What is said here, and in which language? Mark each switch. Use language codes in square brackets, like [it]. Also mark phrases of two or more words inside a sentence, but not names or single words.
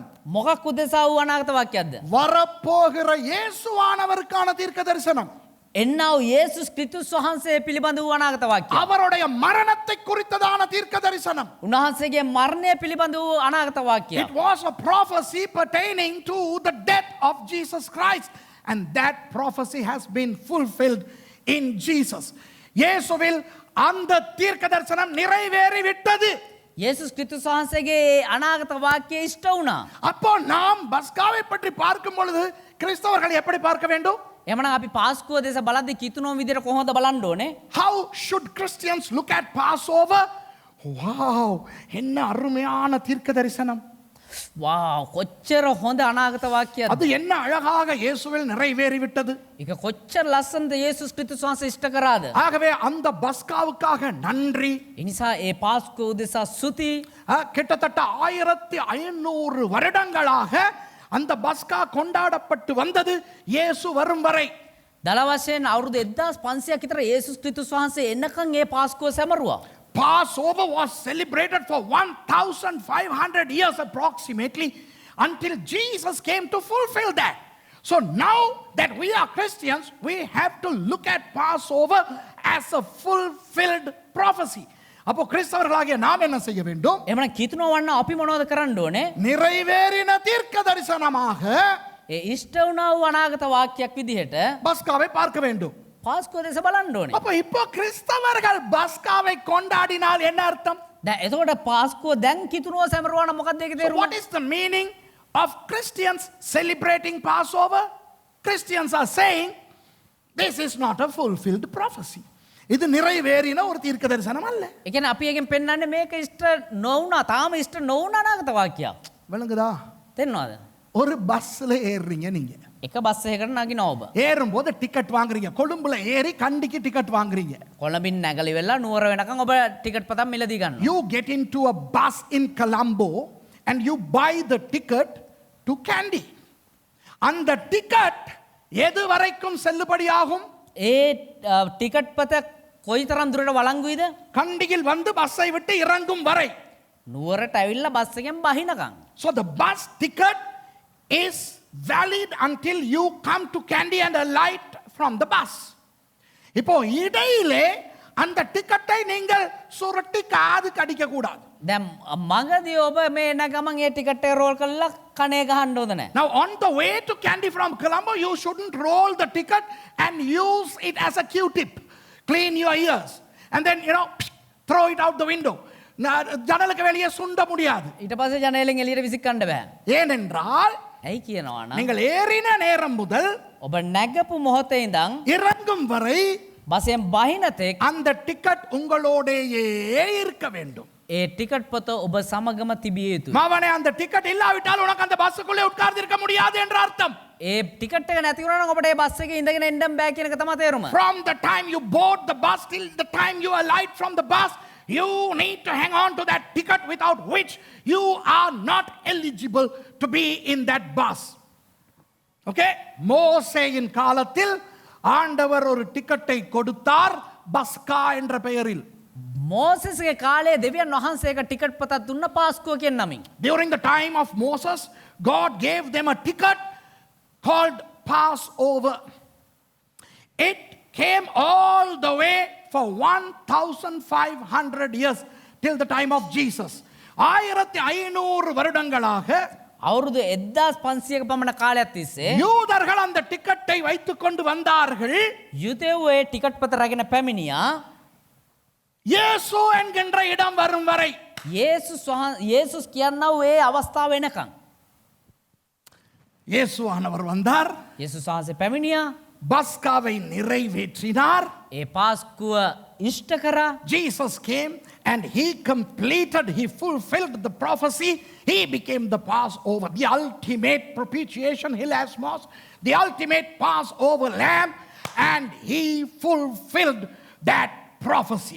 [si] මොකක් උදෙසා වූ අනාගත වාක්‍යයක්ද? [ta] வரப்போகிற இயேசுவானவருக்கான தீர்க்க தரிசனம். [si] එන්නා වූ යේසුස් ක්‍රිස්තුස් වහන්සේ පිළිබඳ වූ අනාගත වාක්‍යයක්. [ta] அவருடைய மரணத்தை குறித்ததான தீர்க்க தரிசனம். [si] උන්වහන්සේගේ මරණය පිළිබඳ වූ අනාගත වාක්‍යයක්. [en] It was a prophecy pertaining to the death of Jesus Christ, and that prophecy has been fulfilled in Jesus. [ta] இயேசுவில் அந்த தீர்க்க தரிசனம் நிறைவேறிவிட்டது. [si] යේසුස් ක්‍රිස්තුස් වහන්සේගේ අනාගත වාක්‍යය ඉෂ්ට වුණා. [ta] அப்போ நாம் பஸ்காவை பற்றி பார்க்கும் பொழுது கிறிஸ்தவர்கள் எப்படி பார்க்க வேண்டும்? [si] එමනම් අපි පාස්කුව දෙස බලද්දී කිතුනෝ විදිහට කොහොමද බලන්න ඕනේ? [en] How should Christians look at Passover? [ta] Wow, என்ன அருமையான தீர்க்க தரிசனம். [si] වාව් කොච්චර හොඳ අනාගත වාක්‍යයක්ද? [ta] அது என்ன அழகாக இயேசுவில் நிறைவேறிவிட்டது. [si] ඒක කොච්චර ලස්සනද යේසුස් ක්‍රිස්තුස් වහන්සේ ඉෂ්ට කරාද? [ta] ஆகவே அந்த பஸ்காவுக்காக நன்றி. [si] ඒ නිසා ඒ පාස්කුව උදෙසා ස්තුති. [ta] கிட்டத்தட்ட 1500 வருடங்களாக அந்த பஸ்கா கொண்டாடப்பட்டு வந்தது இயேசு வரும் வரை. [si] දල වශයෙන් අවුරුදු 1500ක් විතර යේසුස් ක්‍රිස්තුස් වහන්සේ එන්නකන් ඒ පාස්කුව සැමරුවා. [en] Passover was celebrated for 1500 years approximately until Jesus came to fulfill that. So now that we are Christians, we have to look at Passover as a fulfilled prophecy. [ta] அப்போ கிறிஸ்தவர்களாகிய நாம் என்ன செய்ய வேண்டும்? [si] එමනම් කිතුනෝ වන්න අපි මොනවද කරන්න ඕනේ? [ta] நிறைவேறின தீர்க்க தரிசனமாக [si] ඒ ඉෂ්ට වුණා වූ අනාගත වාක්‍යයක් විදිහට [ta] பஸ்காவை பார்க்க வேண்டும். [si] පාස්කුව දෙස බලන්න ඕනේ. [ta] அப்போ இப்போ கிறிஸ்தவர்கள் பஸ்காவை கொண்டாடினால் என்ன அர்த்தம்? [si] දැන් එතකොට පාස්කුව දැන් කිතුනෝ සැමරුවා නම් මොකක්ද ඒකේ So තේරුම? [en] what is the meaning of Christians celebrating Passover? Christians are saying this is not a fulfilled prophecy. [ta] இது நிறைவேறின ஒரு தீர்க்க தரிசனம் அல்ல. [si] ඒ කියන්නේ අපි එකෙන් පෙන්වන්නේ මේක ඉෂ්ට නොවුණා තාම ඉෂ්ට නොවුණා අනාගත වාක්‍යයක්. [ta] விளங்குதா? [si] තේරෙනවද? [ta] ஒரு பஸ்ல ஏறுறீங்க நீங்க. [si] එක බස් එකකට නගිනවා ඔබ. [ta] ஏறும்போது டிக்கெட் வாங்குறீங்க. கொழும்புல ஏறி கண்டிக்கு டிக்கெட் வாங்குறீங்க. [si] කොළඹින් නැගලි වෙලා නුවර වෙනකන් ඔබ ටිකට් පතක් මිලදී ගන්නවා. [en] You get into a bus in Colombo and you buy the ticket to Kandy. [ta] அந்த டிக்கெட் எது வரைக்கும் செல்லுபடியாகும்? [si] ඒ ටිකට් පත කොයිතරම් දුරට වළංගුයිද? [ta] கண்டியில் வந்து பஸ்ஸை விட்டு இறங்கும் வரை. [si] නුවරට ඇවිල්ලා බස් එකෙන් බහිනකම්. [en] So the bus ticket is valid until you come to Kandy and alight from the bus. [ta] இப்போ இடையிலே அந்த டிக்கெட்டை நீங்கள் சுருட்டி காது கடிக்க கூடாது. [si] දැම් මගදී ඔබ මේ එන ගමන් ඒ ටිකට් එක රෝල් කරලා කනේ ගහන්න ඕද නැහැ. [en] Now, on the way to Kandy from Colombo, you shouldn't roll the ticket and use it as a Q-tip. Clean your ears. And then, throw it out the window. [ta] ஜன்னலுக்கு வெளியே சுண்ட முடியாது. [si] ඊට පස්සේ ජනේලෙන් එළියට විසිකන්න බෑ. [ta] ஏனென்றால் [si] ඇයි කියනවා නම් [ta] நீங்கள் ஏறின நேரம் முதல் [si] ඔබ නැගපු මොහොතේ ඉඳන් [ta] இறங்கும் வரை [si] බසෙන් බහින තෙක් [ta] அந்த டிக்கெட் உங்களோடேயே இருக்க வேண்டும். [si] ඒ ටිකට් පොත ඔබ සමගම තිබිය යුතුයි. [ta] மாவனே அந்த டிக்கெட் இல்லாவிட்டால் உனக்கு அந்த பஸ்ஸுக்குள்ளே உட்கார்ந்து இருக்க முடியாது என்ற அர்த்தம். [si] ඒ ටිකට් එක නැති වුණා නම් ඔබට ඒ බස් එකේ ඉඳගෙන එන්න බෑ කියන එක තමයි තේරුම. [en] From the time you board the bus till the time you alight from the bus, you need to hang on to that ticket, without which you are not eligible to be in that bus. Okay? [ta] மோசேயின் காலத்தில் ஆண்டவர் ஒரு டிக்கெட்டை கொடுத்தார், பஸ்கா என்ற பெயரில். [si] මෝසෙස්ගේ කාලේ දෙවියන් වහන්සේක ටිකට් පතක් දුන්න පාස්කුව කියන නමින්. [en] During the time of Moses, God gave them a ticket called Passover. It came all the way for 1,500 years till the time of Jesus. [ta] 1500 வருடங்களாக [si] අවුරුදු 1500ක පමණ කාලයක් තිස්සේ [ta] யூதர்கள் அந்த டிக்கெட்டை வைத்துக் கொண்டு வந்தார்கள். [si] යුදෙව්ව ඒ ටිකට් පත රැගෙන පැමිණියා. [ta] இயேசு என்கின்ற இடம் வரும் வரை. [si] යේසුස් කියන්නව ඒ අවස්ථාව වෙනකන්. [ta] இயேசுவானவர் வந்தார், [si] යේසුස් වහන්සේ පැමිණියා. [ta] பஸ்காவை நிறைவேற்றினார். [si] ඒ පාස්කුව ඉෂ්ට කරා. [en] Jesus came and he completed, he fulfilled the prophecy. He became the Passover, the ultimate propitiation, hilasmos, the ultimate Passover lamb, and he fulfilled that prophecy.